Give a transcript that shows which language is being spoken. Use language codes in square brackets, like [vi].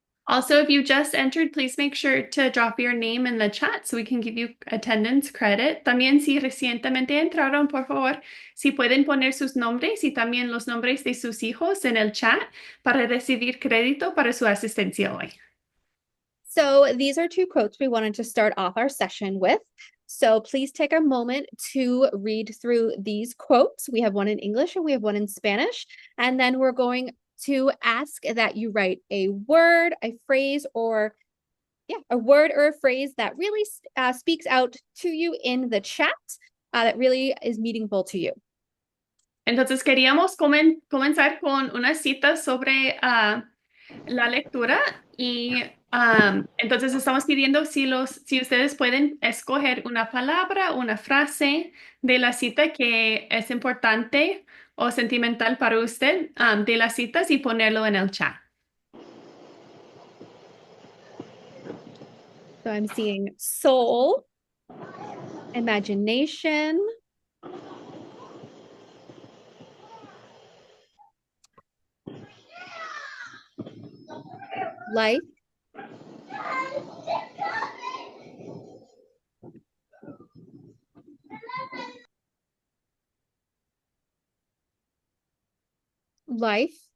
[en] Also, if you just entered, please make sure to drop your name in the chat so we can give you attendance credit. [es] También si recientemente entraron, por favor, si pueden poner sus nombres y también los nombres de sus hijos en el chat para recibir crédito para su asistencia hoy. [en] So these are 2 quotes we wanted to start off our session with. So please take a moment to read through these quotes. We have one in English and we have one in Spanish. And then we're going to ask that you write a word, a phrase, or a word or a phrase that really speaks out to you in the chat that really is meaningful to you. [es] Entonces, queríamos comenzar con una cita sobre la lectura y entonces estamos pidiendo si ustedes pueden escoger una palabra, una frase de la cita que es importante o sentimental para usted de las citas y ponerlo en el chat. [en] So I'm seeing soul, imagination, life, life.